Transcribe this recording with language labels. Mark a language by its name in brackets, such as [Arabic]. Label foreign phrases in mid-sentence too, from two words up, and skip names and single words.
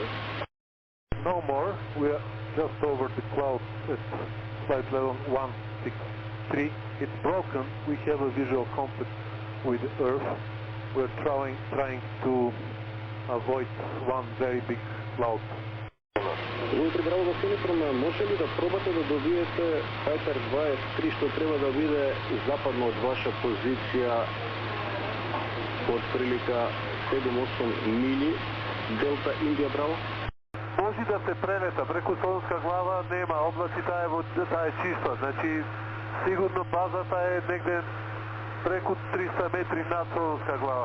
[English] No more, we are just over the clouds at flight level 163. It's broken, we have a visual contact with Earth. We're trying to avoid one very big cloud. [Macedonian] Утре Браво во Синифрон, може ли да пробате да добиете Fighter 2F3, што треба да биде западно од ваша позиција од прилика 7-8 мили, [English] Delta India Bravo? [Macedonian] Може да се прелета, преку Солунска глава нема, облаци таа е чиста, значи сигурно базата е негде преку 300 метри над Солунска глава.